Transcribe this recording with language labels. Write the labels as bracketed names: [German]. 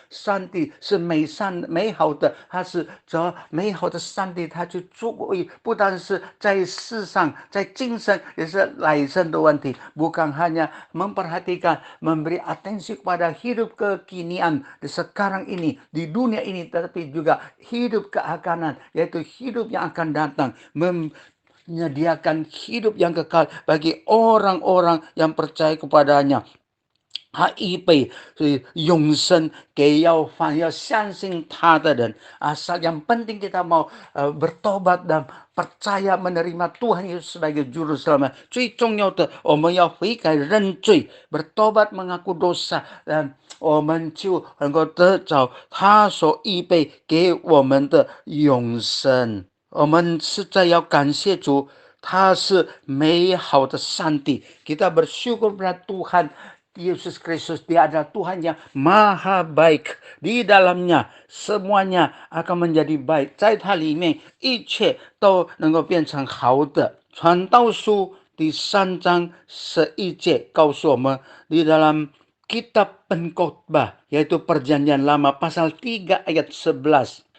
[Chinese] 上帝是美好的，他是这美好的上帝，他去作为不但是在世上，在今生也是来生的问题， [Indonesian] bukan hanya memperhatikan, memberi atensi kepada hidup kekinian di sekarang ini, di dunia ini, tetapi juga hidup keakanan, yaitu hidup yang akan datang, menyediakan hidup yang kekal bagi orang-orang yang percaya kepadanya。 [Chinese] 他预备永生给要相信他的人。 [Indonesian] Asal yang penting kita mau bertobat dan percaya menerima Tuhan Yesus sebagai juru selamat。 [Chinese] 最重要的，我们要悔改认罪， [Indonesian] bertobat mengaku dosa， dan [Chinese] 我们就能够得着他所预备给我们的永生。我们实在要感谢主， 他是美好的上帝。 [Indonesian] Kita bersyukur pada Tuhan Yesus Kristus, dia adalah Tuhan yang maha baik. Di dalamnya semuanya akan menjadi baik， [Chinese] 在他里面一切都能够变成好的。传道书第3章11节告诉我们， [Indonesian] di dalam kitab Pengkhotbah, yaitu Perjanjian Lama pasal 3 ayat 11。